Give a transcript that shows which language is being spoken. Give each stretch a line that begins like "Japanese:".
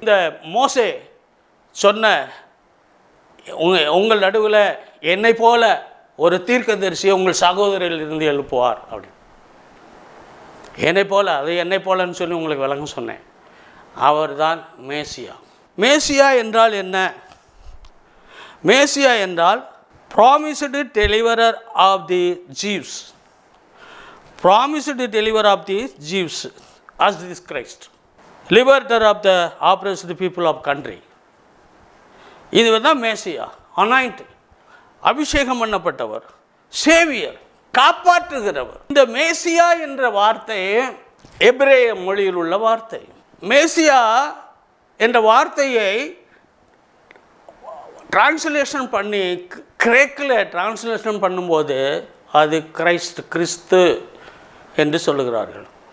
Tamil: இந்த மோசே சொன்ன, உங்கள் நடுவில் என்னை போல ஒரு தீர்க்கதரிசியை உங்கள் சகோதரில் இருந்து எழுப்புவார் அப்படி. என்னை போல, அது என்னை போலன்னு சொல்லி உங்களுக்கு விளங்க சொன்னேன். அவர் தான் மேசியா. மேசியா என்றால் என்ன? மேசியா என்றால்
English: promised deliverer of the Jews, promised deliverer of the Jews as this Christ, liberator of the oppressed people of country.
Tamil: இதுதான் மேசியா, அனாயிண்ட், அபிஷேகம் பண்ணப்பட்டவர், சேவியர், காப்பாற்றுகிறவர். இந்த மேசியா என்ற வார்த்தை எபிரேய மொழியில் உள்ள வார்த்தை. மேசியா என்ற வார்த்தையை டிரான்ஸ்லேஷன் பண்ணி கிரேக்கில் டிரான்ஸ்லேஷன் பண்ணும்போது அது கிரைஸ்ட், கிறிஸ்து என்று சொல்லுகிறார்கள்.